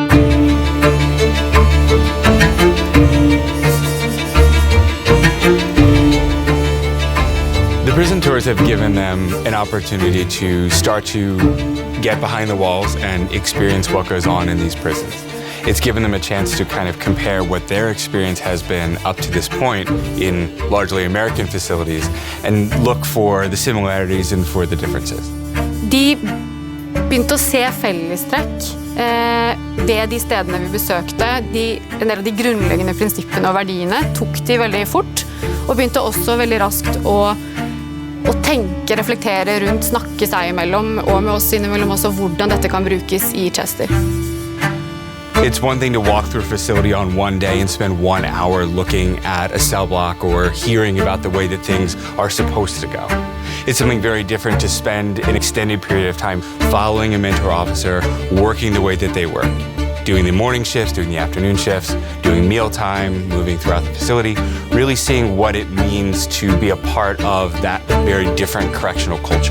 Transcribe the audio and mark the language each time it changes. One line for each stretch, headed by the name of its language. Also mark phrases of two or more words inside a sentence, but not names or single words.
English: The prison tours have given them an opportunity to start to get behind the walls and experience what goes on in these prisons. It's given them a chance to kind of compare what their experience has been up to this point in largely American facilities and look for the similarities and for the differences.
Norwegian: De begynte å se fellestrekk ved de stedene vi besøkte. En del av de grunnleggende prinsippene og verdiene tok de veldig fort, og begynte også veldig raskt å tenke, reflektere rundt, snakke seg imellom og med oss innimellom også hvordan dette kan brukes I Chester.
English: It's one thing to walk through a facility on one day and spend 1 hour looking at a cell block or hearing about the way that things are supposed to go. It's something very different to spend an extended period of time following a mentor officer, working the way that they work, doing the morning shifts, doing the afternoon shifts, doing mealtime, moving throughout the facility, really seeing what it means to be a part of that very different correctional culture.